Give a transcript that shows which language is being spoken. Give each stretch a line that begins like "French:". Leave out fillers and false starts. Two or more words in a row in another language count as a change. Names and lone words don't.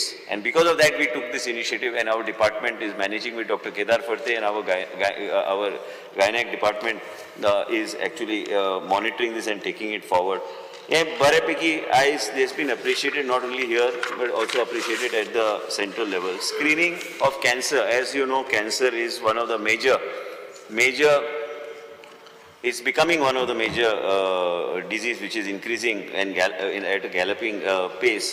English: And because of that we took this initiative and our department is managing with Dr. Kedar Farte and our gynec department is actually monitoring this and taking it forward.
Konkani: हे बऱ्यापैकी आयज
English: this been appreciated not only here but also appreciated at the central level. Screening of cancer, as you know, cancer is one of the major it's becoming one of the major disease which is increasing and at a galloping pace.